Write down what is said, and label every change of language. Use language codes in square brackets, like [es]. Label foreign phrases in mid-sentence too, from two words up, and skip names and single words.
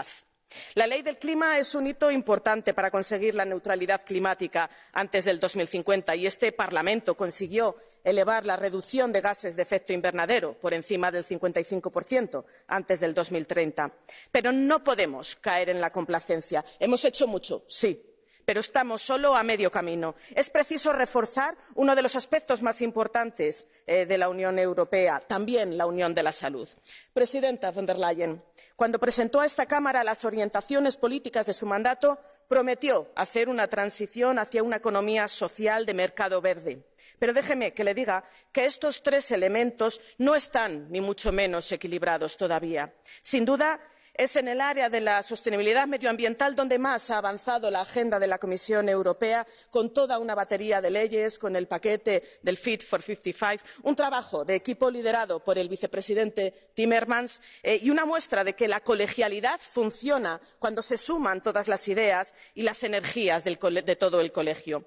[es] La Ley del Clima es un hito importante para conseguir la neutralidad climática antes del 2050 y este Parlamento consiguió elevar la reducción de gases de efecto invernadero por encima del 55% antes del 2030. Pero no podemos caer en la complacencia. Hemos hecho mucho, sí, pero estamos solo a medio camino. Es preciso reforzar uno de los aspectos más importantes de la Unión Europea, también la Unión de la Salud. Presidenta von der Leyen, cuando presentó a esta Cámara las orientaciones políticas de su mandato, prometió hacer una transición hacia una economía social de mercado verde. Pero déjeme que le diga que estos tres elementos no están ni mucho menos equilibrados todavía. Sin duda, es en el área de la sostenibilidad medioambiental donde más ha avanzado la agenda de la Comisión Europea, con toda una batería de leyes, con el paquete del Fit for 55, un trabajo de equipo liderado por el vicepresidente Timmermans y una muestra de que la colegialidad funciona cuando se suman todas las ideas y las energías de todo el colegio.